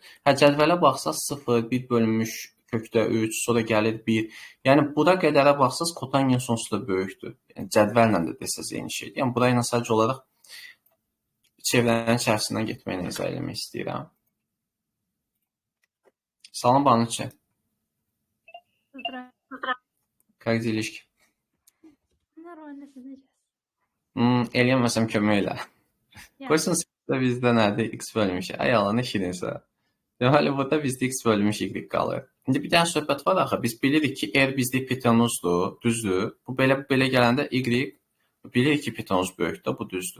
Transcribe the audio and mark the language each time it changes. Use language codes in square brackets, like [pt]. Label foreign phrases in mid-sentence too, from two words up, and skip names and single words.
[az] Cədvələ baxsaq 0, 1 bölünmüş kökdə 3, sonra gəlir 1. Yəni, bura qədərə baxsaq kotangens onsuz da böyükdür. Yəni, cədvəllə də desəz eyni şeydir. Yəni, burayla sadəcə olaraq çevrənin içərisindən getməyini izah eləmək istəyirəm. Salam Banuçi. [ru] Как делишки? Нормально, [az] siz necəsiniz? Eləyəməsəm kömək elə. Kosinus da bizdə nədir? X bölünmüş. Ay Allah, nə şirinsə. Deməli, burada bizdə x bölünmüş y qalır. İndi bir dənə söhbət var axı. Biz bilirik ki, r bizdə hipotenuzdur, düzdür. Bu belə gələndə y bilirik ki, hipotenuz böyükdür, bu düzdür.